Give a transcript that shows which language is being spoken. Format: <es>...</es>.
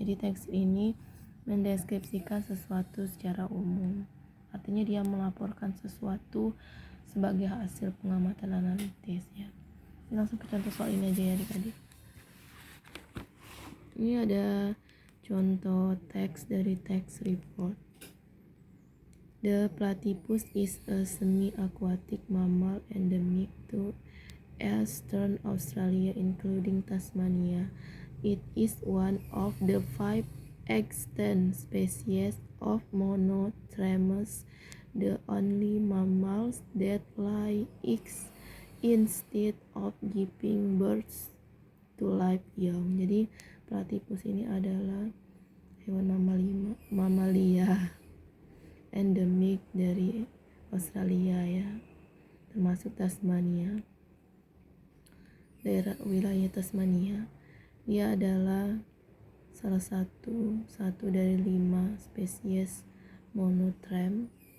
<id>Jadi teks ini mendeskripsikan sesuatu secara umum. Artinya dia melaporkan sesuatu sebagai hasil pengamatan analitis ya. Langsung ke contoh soal ini aja ya adik-adik. Ini ada contoh teks dari text report.</id> <en>The platypus is a semi-aquatic mammal endemic to eastern Australia including Tasmania. It is one of the 5 extant species of monotremes, the only mammals that lay eggs instead of giving birth to live young.</en> <id>Jadi platypus ini adalah hewan mamalia endemik dari Australia ya, termasuk Tasmania, daerah wilayah Tasmania. Dia adalah salah satu dari 5 spesies monotrem.</id>